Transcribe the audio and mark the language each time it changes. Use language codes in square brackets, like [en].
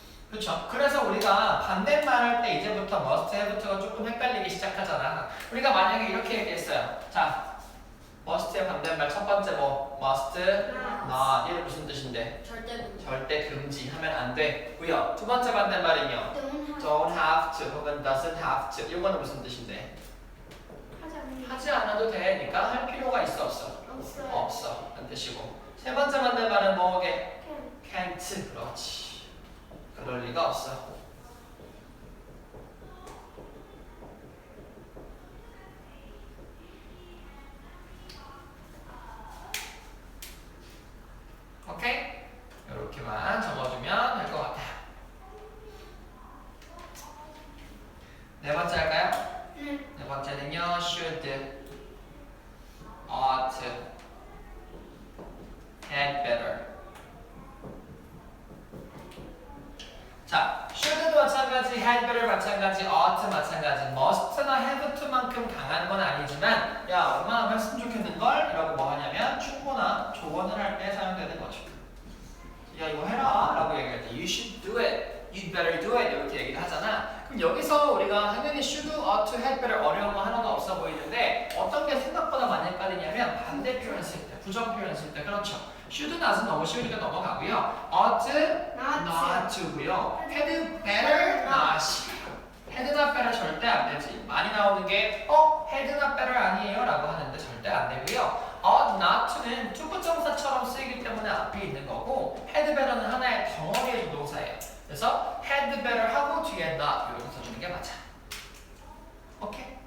[ko] 그렇죠. 그래서 우리가 반대말 할 때 이제부터 must have부터가 조금 헷갈리기 시작하잖아. 우리가 만약에 이렇게 얘기했어요. 자, must의 반대말 첫 번째 뭐 must not 이게 무슨 뜻인데? 절대 금지. 절대 금지하면 안 되고요. 두 번째 반대말은요. [en] don't have to [ko] 혹은 [en] doesn't have to. [ko] 이거는 무슨 뜻인데? 하지 않아도 되니까 할 필요가 있어 없어? 없어요. 없어. 한 뜻이고. 세 번째 반대말은 뭐게? can't. 그렇지. 그럴 리가 없어. 오케이? 이렇게만 적어주면 될 것 같아요. 네 번째 할까요? 네 번째는요. [en] should, ought, had better. [ko] 자, should도 마찬가지, had better 마찬가지, ought 마찬가지, must나 have to만큼 강한 건 아니지만 야, 얼마나 했으면 좋겠는걸? 이라고 뭐 하냐면 충고나 조언을 할 때 사용되는 거죠. 야, 이거 해라 라고 얘기할 때 [en] you should do it, [ko] you'd better do it 이렇게 얘기를 하잖아. 그럼 여기서 우리가 당연히 should, ought, had better 어려운 거 하나도 없어 보이는데 어떤 게 생각보다 많이 헷갈리냐면 반대 표현 쓸 때, 부정 표현 쓸 때 그렇죠. should, not은 너무 쉬우니까 넘어가고요. ought, not to고요. [en] had better, not. [ko] had not better 절대 안 되지. 많이 나오는 게 had not better 아니에요 라고 하는데 절대 안 되고요. ought not to는 투부정사처럼 쓰이기 때문에 앞에 있는 거고 had better는 하나의 덩어리의 조동사예요. 그래서 had better 하고 뒤에 not 이렇게 써주는 게 맞아. 오케이?